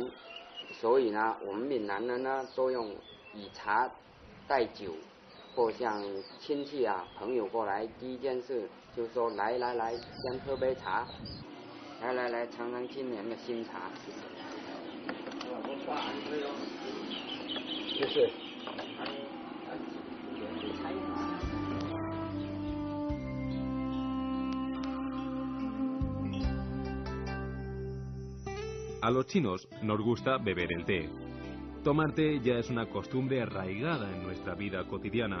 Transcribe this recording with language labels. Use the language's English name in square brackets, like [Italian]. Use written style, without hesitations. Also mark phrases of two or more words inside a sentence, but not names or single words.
[Chinese] 所以呢，我们闽南人呢都用以茶代酒，或像亲戚啊朋友过来，第一件事就说来，先喝杯茶，来尝尝今年的新茶。就是 [Spanish] A los chinos nos gusta beber el té. Tomar té ya es una costumbre arraigada en nuestra vida cotidiana.